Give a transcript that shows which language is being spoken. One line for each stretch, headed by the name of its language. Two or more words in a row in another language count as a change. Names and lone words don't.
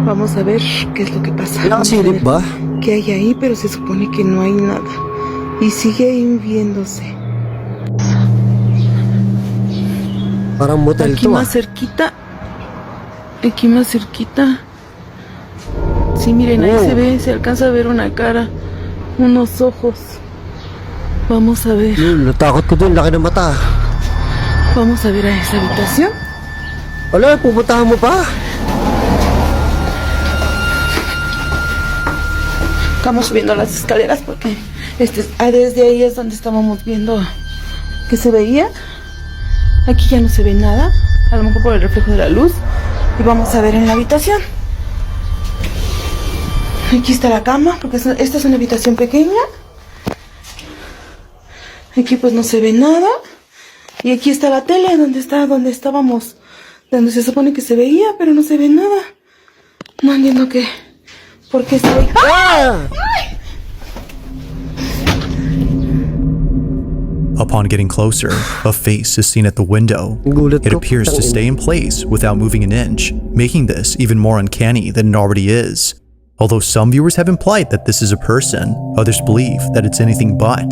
Spanish: Vamos a ver qué es lo que pasa. Vamos a ver qué hay ahí, pero se supone que no hay nada y sigue ahí viéndose. Aquí más cerquita. Sí, miren, ahí se alcanza a ver una cara, unos ojos. Vamos a ver.
Filipino: Natakot ko dun, laki ng mata.
Spanish: Vamos a ver a esa habitación.
Filipino: Wala, pupuntahan mo pa.
Spanish: Estamos subiendo las escaleras porque desde ahí es donde estábamos viendo que se veía. Aquí ya no se ve nada, a lo mejor por el reflejo de la luz. Y vamos a ver en la habitación. Aquí está la cama, porque esta es una habitación pequeña. Aquí pues no se ve nada. Y aquí está la tele, donde estábamos, donde se supone que se veía, pero no se ve nada. No entiendo por qué se ve. ¡Ah!
English: Upon getting closer, a face is seen at the window. It appears to stay in place without moving an inch, making this even more uncanny than it already is. Although some viewers have implied that this is a person, others believe that it's anything but.